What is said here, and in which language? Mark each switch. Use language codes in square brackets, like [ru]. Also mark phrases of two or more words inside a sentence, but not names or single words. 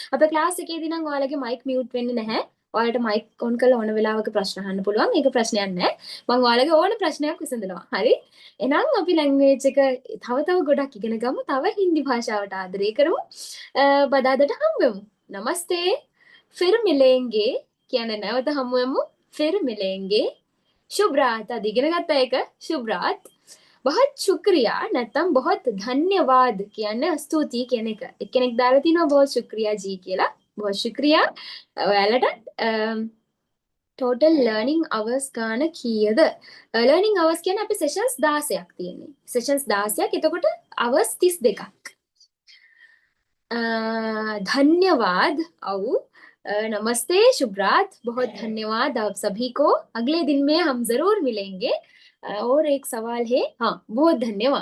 [si] අපේ ක්ලාස් එකේදී නම් ඔයාලගේ [en] mic mute [si] වෙන්නේ නැහැ. ඔයාලට [en] mic on [si] කරලා ඕන වෙලාවක ප්‍රශ්න අහන්න පුළුවන්. ඒක ප්‍රශ්නයක් නෑ. මම ඔයාලගේ ඕන ප්‍රශ්නයක් විසඳනවා. හරි? එහෙනම් අපි ලැන්ග්වේජ් එක තව ගොඩක් ඉගෙන ගමු. තව හින්දි භාෂාවට ආදරය කරමු. බදාදට හම්බෙමු. නමස්තේ. [hi] फिर मिलेंगे [si] කියන්නේ නැවත හමු වෙමු. [hi] फिर मिलेंगे. शुभ रात. [si] අද ඉගෙන ගත්ත එක [hi] शुभ रात. बहुत शुक्रिया [si] නැත්නම් [hi] बहुत धन्यवाद [si] කියන්නේ ස්තුතියි කියන එක. එක්කෙනෙක් දාලා තිනවා [hi] बहुत शुक्रिया जी [si] කියලා. [hi] बहुत शुक्रिया. [si] ඔයාලට [en] total learning hours [si] ගාන කීයද? [en] learning hours [si] කියන්නේ අපි sessions 16ක් තියෙන්නේ. sessions 16ක්. එතකොට hours 32ක්. [hi] धन्यवाद औ नमस्ते, शुभ रात, बहुत धन्यवाद आप सभी को. अगले दिन में हम जरूर मिलेंगे. और एक सवाल है. हाँ, बहुत धन्यवाद.